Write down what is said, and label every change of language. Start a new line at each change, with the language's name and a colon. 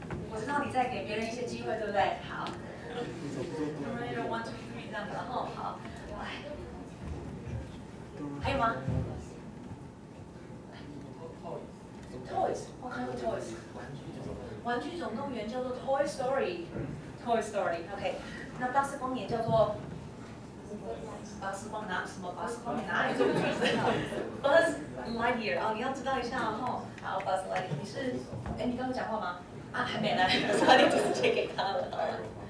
Chinese: 我知道你在给别人一些机会，对不对？好。 Terminator 1, 2, 3这样子，然后好，来，还有吗 ？
English: Toys，what kind of toys？
Chinese: 玩具总动员叫做 Toy Story，Toy Story，OK。那巴斯光年叫做巴斯光哪什么？巴斯光年哪里这个句子 ？Buzz Lightyear， 哦，你要知道一下哦。好 ，Buzz Lightyear， 你是，哎，你刚刚讲话吗？啊，还没来，所以你就直接给他了。